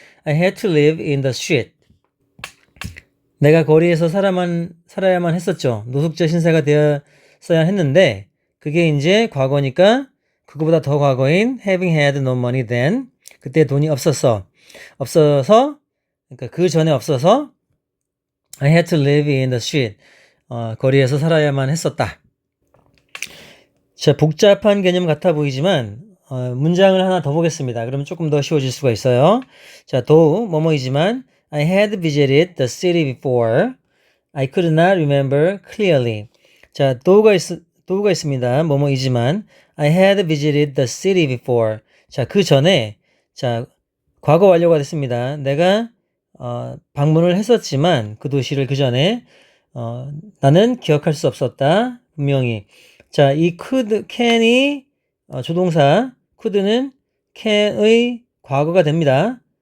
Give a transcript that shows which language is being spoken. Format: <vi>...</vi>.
<en>I had to live in the street.</en> <ko>내가 거리에서 살아야만 했었죠. 노숙자 신세가 되었어야 했는데 그게 이제 과거니까 그거보다 더 과거인</ko> <en>having had no money then</en> <ko>그때 돈이 없어서 그러니까 그 전에 없어서</ko> <en>I had to live in the street</en> <ko>거리에서 살아야만 했었다. 자, 복잡한 개념 같아 보이지만 문장을 하나 더 보겠습니다. 그러면 조금 더 쉬워질 수가 있어요.</ko> <en>자, 뭐뭐이지만 I had visited the city before. I could not remember clearly.</en> <ko>자, though가 있습니다.</ko> <en>뭐뭐이지만 I had visited the city before.</en> <ko>자, 그 전에 자, 과거 완료가 됐습니다. 내가 방문을 했었지만 그 도시를 그 전에 나는 기억할 수 없었다. 분명히. 자, 이 can이 조동사, could는 can의 과거가 됩니다.</ko>